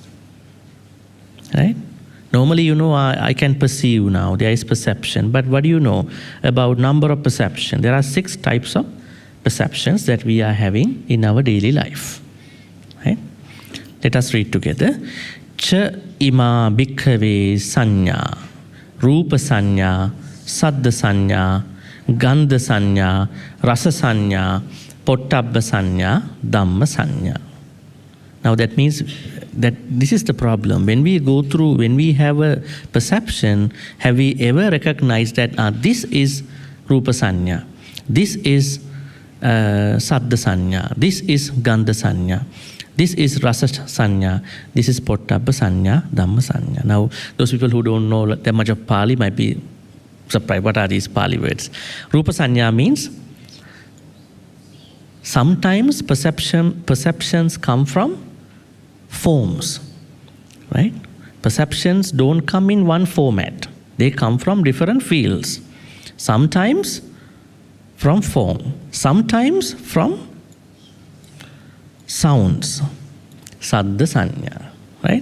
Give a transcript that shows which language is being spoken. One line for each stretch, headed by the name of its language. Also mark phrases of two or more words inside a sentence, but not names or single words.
English: Right? Normally, I can perceive now, there is perception. But what do you know about number of perception? There are 6 types of perceptions that we are having in our daily life. Right? Let us read together.
Pali: Cha ima bhikkhave sanya, rupa sanya, saddha sanya, gandha sanya, rasa sanya, pottabba sanya, dhamma sanya.
English: Now that means that this is the problem. When we have a perception, have we ever recognized that this is
Pali: rupa sanya,
English: this is
Pali: saddha sanya,
English: this is
Pali: gandha sanya,
English: this is
Pali: rasa sanya,
English: this is
Pali: pottabba sanya, dhamma sanya.
English: Now those people who don't know that much of Pali might be surprised. What are these Pali words?
Pali: Rupa sanya
English: means sometimes perceptions come from forms, right? Perceptions don't come in one format. They come from different fields. Sometimes from form, sometimes from sounds,
Pali: saddha sanya,
English: right?